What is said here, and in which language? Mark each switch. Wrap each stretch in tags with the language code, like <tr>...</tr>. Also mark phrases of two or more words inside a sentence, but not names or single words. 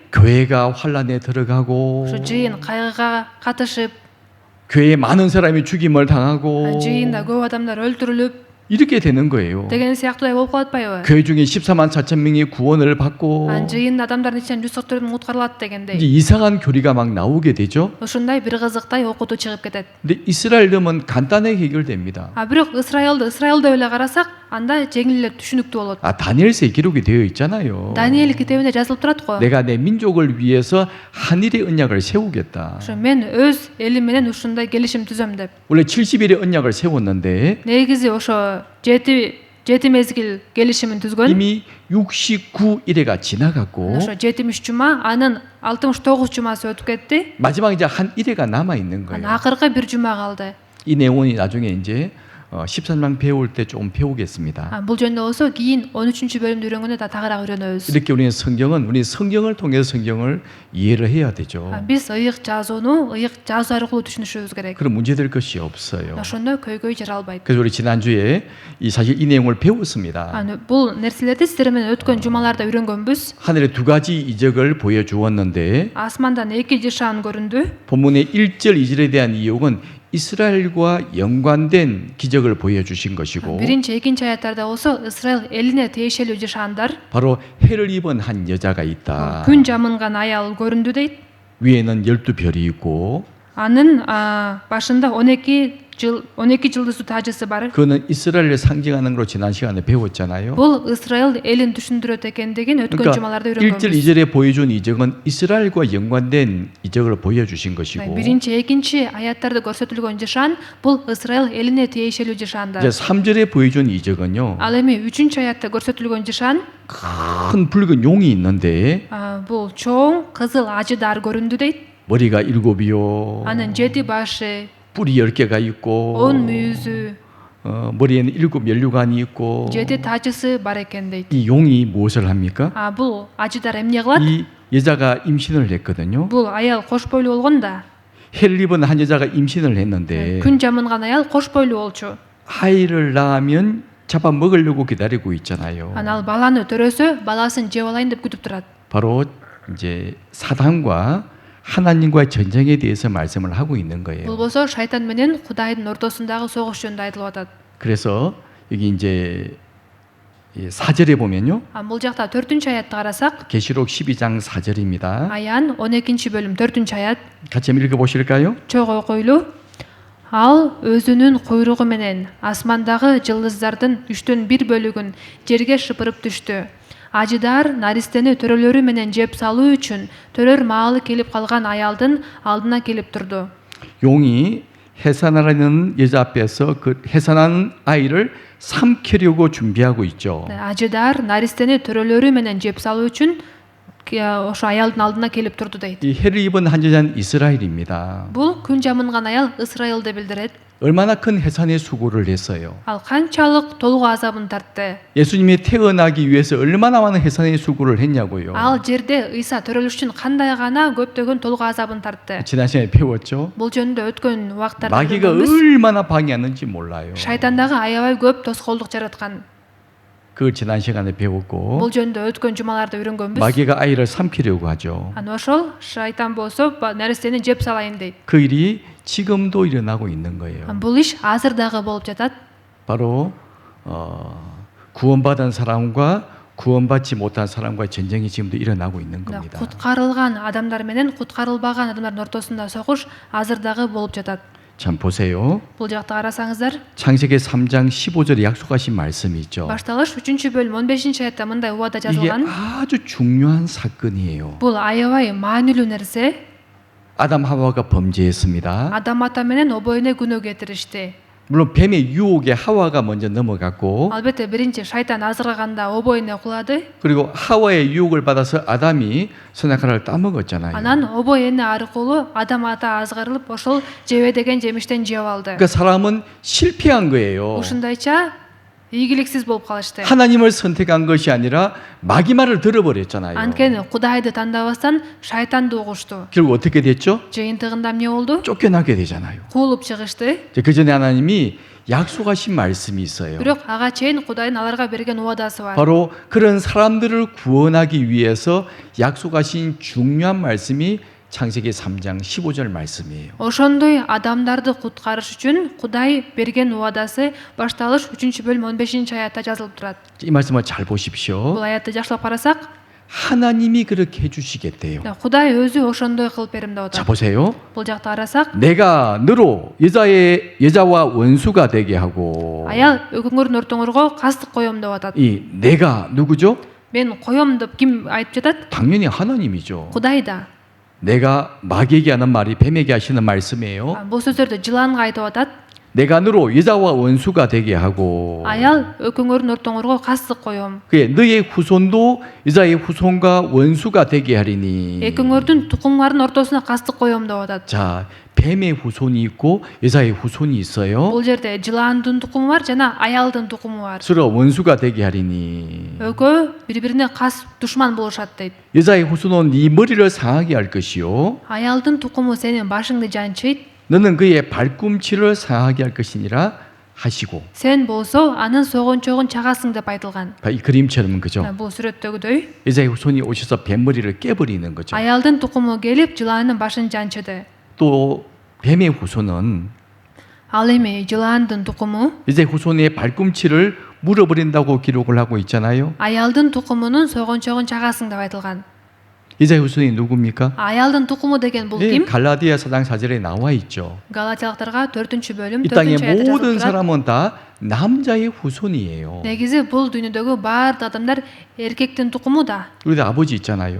<ko>교회가 환란에 들어가고</ko> <ky>Ошо жыйын кайгыга катышып,</ky> <ko>교회에 많은 사람이 죽임을 당하고</ko> <ky>жыйында көп адамдар өлтүрүлүп,</ky> <ko>이렇게 되는 거예요.</ko> <ky>деген сыяктуудай болуп калат атпайбы?</ky> <ko>교회 중에 14만 4천 명이 구원을 받고</ko> <ky>Жыйын адамдардын ичинен 144 миң куткарылат</ky> <ko>이제</ko> <ky>дегендей.</ky> <ko>이상한 교리가 막 나오게 되죠.</ko> <ky>Ушундай бир кызыктай окутуу чыгып кетет.</ky> <ko>근데 이스라엘 덤은 간단하게 해결됩니다.</ko> <ky>Бирок Исраил деп эле карасак, анда жеңил эле түшүнүктүү болот.</ky> <ko>다니엘서에 기록이 되어 있잖아요.</ko> <ky>Даниэль китебинде жазылып турат го.</ky> <ko>내가 내 민족을 위해서 한일의 언약을 세우겠다.</ko> <ky>Ошо мен өз элим менен ушундай келишим түзөм деп.</ky> <ko>원래 70일의 언약을 세웠는데</ko> <ky>Негизи ошо жети мезгил келишимин түзгөн.</ky> <ko>이미 69일회가 지나갔고</ko> <ky>Ошо 73 жума, анын 69 жумасы өтүп кетти.</ky> <ko>마지막 이제 한 일회가 남아 있는</ko> <ky>Анан</ky> <ko>거예요.</ko> <ky>акыркы бир жума калды.</ky> <ko>이 내용이 나중에 이제 13장 배울 때 좀 배우겠습니다.</ko> <ky>Бул жөнүндө болсо кийин 13-бөлүмдү үйрөнгөндө да тагыраак үйрөнөбүз.</ky> <ko>이렇게 우리 성경을 통해서 성경을 이해를 해야 되죠.</ko> <ky>Биз ыйык жазууну ыйык жазуу аркылуу түшүнүшүбүз керек.</ky> <ko>그럼 문제될 것이 없어요.</ko> <ky>Ошондо көйгөй жара албайт.</ky> <ko>그래서 우리 지난주에 사실 이 내용을 배웠습니다.</ko> <ky>Бул нерселерди сиздер менен өткөн жумаларда үйрөнгөнбүз.</ky> <ko>하늘에 두 가지 이적을 보여주었는데</ko> <ky>Асмандан эки жышаан көрүндү.</ky> <ko>본문의 1절 2절에 대한 이유는 이스라엘과 연관된 기적을 보여주신 것이고</ko> <ky>Биринчи, экинчи аяттарда болсо Исраил элине тиешелүү жышаандар,</ky> <ko>바로 해를 입은 한 여자가 있다.</ko> <ky>күн жамынган аял көрүндү дейт.</ky> <ko>위에는 12별이 있고</ko> <ky>Анын башында 12 жылдыздуу тажысы бар.</ky> <ko>그는 이스라엘을 상징하는 걸로 지난 시간에 배웠잖아요.</ko> <ky>Бул Исраил элин түшүндүрөт экендигин өткөн жумаларда</ky> <ko>1절</ko> <ky>үйрөнгөнбүз.</ky> <ko>2절에 보여준 이적은 이스라엘과 연관된 이적을 보여주신 것이고</ko> <ky>Биринчи, экинчи аяттарда көрсөтүлгөн жышаан бул Исраил элине тиешелүү жышаандар.</ky> <ko>이제 3절에 보여준 이적은요.</ko> <ky>Ал эми 3-чү аятта көрсөтүлгөн жышаан</ky> <ko>큰 붉은 용이 있는데</ko> <ky>бул чоң кызыл ажыдар көрүндү дейт.</ky> <ko>머리가 7이요.</ko> <ky>Анын 7 башы,</ky> <ko>뿔이 10개가 있고</ko> <ky>10 мүйүзү,</ky> <ko>머리에는 7 면류관이 있고</ko> <ky>7 тажысы бар экен дейт.</ky> <ko>이 용이 무엇을 합니까?</ko> <ky>Бул ажыдар эмне кылат?</ky> <ko>이 여자가 임신을 했거든요.</ko> <ky>Бул аял кош бойлуу болгон да.</ky> <ko>해를 입은 한 여자가 임신을 했는데</ko> <ky>Күн жамынган аял кош бойлуу болчу.</ky> <ko>아이를 낳으면 잡아 먹으려고 기다리고 있잖아요.</ko> <ky>Ал баланы төрөсө, баласын жеп алайын деп күтүп турат.</ky> <ko>바로 이제 사단과 하나님과의 전쟁에 대해서 말씀을 하고 있는</ko> <ky>Бул</ky> <ko>거예요.</ko> <ky>болсо шайтан менен Кудайдын ортосундагы согуш жөнүндө айтылып атат.</ky> <ko>그래서 여기 이제 4절에 보면요.</ko> <ky>Бул жакта 4-чү аятты карасак,</ky> <ko>계시록 12장 4절입니다.</ko> <ky>аян 12-бөлүм 4-чү аят.</ky> <ko>같이 한번 읽어보실까요?</ko> <ky>Чогуу койлуу. Ал өзүнүн куйругу менен асмандагы жылдыздардын 1/3 бөлүгүн жерге шыпырып түштү. Ажыдар наристени төрөлөрү менен жеп салуу үчүн төрөр маалы келип калган аялдын алдына келип турду.</ky> <ko>용이 해산하라는 여자 앞에서 그 해산하는 아이를 삼키려고 준비하고 있죠.</ko> <ky>Ажыдар наристени төрөлөрү менен жеп салуу үчүн ошо аялдын алдына келип турду дейт.</ky> <ko>이 해를 입은 한 여자는 이스라엘입니다.</ko> <ky>Бул күн жамынган аял Исраилди билдирет.</ky> <ko>얼마나 큰 해산의 수고를 했어요.</ko> <ky>Ал канчалык толугу азабын тартты.</ky> <ko>예수님이 태어나기 위해서 얼마나 많은 해산의 수고를 했냐고요.</ko> <ky>Ал жерде Ыйса төрөлүш үчүн кандай гана көптөгөн толугу азабын тартты.</ky> <ko>지난 시간에 배웠죠.</ko> <ky>Бул жөнүндө өткөн убактарда</ky> <ko>마귀가 얼마나 방해하는지 몰라요.</ko> <ky>шайтандагы аябай көп тоскоолдук жараткан.</ky> <ko>그걸 지난 시간에 배웠고</ko> <ky>Бул жөнүндө өткөн жумаларда үйрөнгөнбүз.</ky> <ko>마귀가 아이를 삼키려고 하죠.</ko> <ky>Ошол шайтан болсо наристени жеп салайын дейт.</ky> <ko>그 일이 지금도 일어나고 있는 거예요.</ko> <ky>Бул иш азыр дагы болуп жатат.</ky> <ko>바로 구원받은 사람과 구원받지 못한 사람과의 전쟁이 지금도 일어나고 있는 겁니다.</ko> <ky>Куткарылган адамдар менен куткарылбаган адамдардын ортосунда согуш азыр дагы болуп жатат.</ky> <ko>참 보세요.</ko> <ky>Бул жакта карасаңыздар,</ky> <ko>창세기 3장 15절에 약속하신 말씀이 있죠.</ko> <ky>башталыш 3-бөлүм 15 аятта мындай убада</ky> <ko>이게</ko> <ky>жазылган.</ky> <ko>아주 중요한 사건이에요.</ko> <ky>Бул аябай маанилүү нерсе.</ky> <ko>아담 하와가 범죄했습니다.</ko> <ky>Адам ата менен обоюна күнөө кетиришти.</ky> <ko>물론 뱀의 유혹에 하와가 먼저 넘어갔고</ko> <ky>Албетте биринчи шайтан азыргаганда обоюна кулады.</ky> <ko>그리고 하와의 유혹을 받아서 아담이 선악과를 따먹었잖아요.</ko> <ky>Анан обоюна аркылуу Адам ата азгырылып, ошол жебе деген жемиштен жеп алды.</ky> <ko>그러니까 사람은 실패한 거예요.</ko> <ky>Ушундайча ийгиликсиз болуп калышты.</ky> <ko>하나님을 선택한 것이 아니라 마귀 말을 들어버렸잖아요.</ko> <ky>Анткени Кудайды тандабастан шайтанды угушту.</ky> <ko>결국 어떻게 됐죠?</ko> <ky>Жыйынтыгында эмне болду?</ky> <ko>쫓겨나게 되잖아요.</ko> <ky>Куулуп чыгышты.</ky> <ko>그 전에 하나님이 약속하신 말씀이 있어요.</ko> <ky>Бирок ага чейин Кудайдын аларга берген убадасы бар.</ky> <ko>바로 그런 사람들을 구원하기 위해서 약속하신 중요한 말씀이 창세기 3장 15절 말씀이에요.</ko> <ky>Ошондой адамдарды куткарыш үчүн Кудай берген убадасы башталыш 3-бөлүм 15-аятта жазылып турат.</ky> <ko>이 말씀을 잘 보십시오.</ko> <ky>Бул аятты жакшылап карасак,</ky> <ko>하나님이 그렇게 해주시겠대요.</ko> <ky>Кудай өзү ошондой кылып берем деп</ky> <ko>자</ko> <ky>атат.</ky> <ko>보세요.</ko> <ky>Бул жакта карасак,</ky> <ko>내가 너로 여자와 원수가 되게 하고</ko> <ky>аял экөөңөрдүн ортоңорго кастык коем деп атат.</ky> <ko>이 내가 누구죠?</ko> <ky>Мен коем деп ким айтып жатат?</ky> <ko>당연히 하나님이죠.</ko> <ky>Кудайда.</ky> <ko>내가 마귀에게 하는 말이 뱀에게 하시는 말씀이에요.</ko> <ky>Бул сөздөрдү жыланга айтып атат.</ky> <ko>내가 너로 여자와 원수가 되게 하고</ko> <ky>Аял экөөңөрдүн ортоңорго кастык коем.</ky> <ko>그게 너의 후손도 여자의 후손과 원수가 되게 하리니.</ko> <ky>Экөөңөрдүн тукумдардын ортосуна кастык коем деп атат.</ky> <ko>자, 뱀의 후손이 있고 여자의 후손이 있어요.</ko> <ky>Бул жерде жыландын тукуму бар жана аялдын тукуму бар.</ky> <ko>서로 원수가 되게 하리니.</ko> <ky>Экөө бири-бирине кас душман болушат дейт.</ky> <ko>여자의 후손은 네 머리를 상하게 할 것이요.</ko> <ky>Аялдын тукуму сенин башыңды жанчыйт.</ky> <ko>너는 그의 발꿈치를 상하게 할 것이니라 하시고.</ko> <ky>Сен болсо анын согончогун чагасың деп айтылган.</ky> <ko>이 그림처럼 그죠?</ko> <ky>Бул сүрөттөгүдөй</ky> <ko>여자의 후손이 오셔서 뱀 머리를 깨버리는 거죠.</ko> <ky>аялдын тукуму келип жыландын башын жанчыды.</ky> <ko>또 뱀의 후손은</ko> <ky>Ал эми жыландын тукуму</ky> <ko>여자의 후손의 발꿈치를 물어버린다고 기록을 하고 있잖아요.</ko> <ky>аялдын тукумунун согончогун чагасың деп айтылган.</ky> <ko>여자의 후손이 누굽니까?</ko> <ky>Аялдын тукуму деген бул</ky> <ko>예,</ko> <ky>ким?</ky> <ko>갈라디아 4장 4절에 나와 있죠.</ko> <ky>Галатиялыктарга 4-бөлүм</ky> <ko>이 땅의</ko> <ky>4-аятта жазылып</ky> <ko>모든</ko> <ky>турат.</ky> <ko>사람은 다 남자의 후손이에요.</ko> <ky>Негизи бул дүйнөдөгү баардык адамдар эркектин тукуму да.</ky> <ko>우리도 아버지 있잖아요.</ko>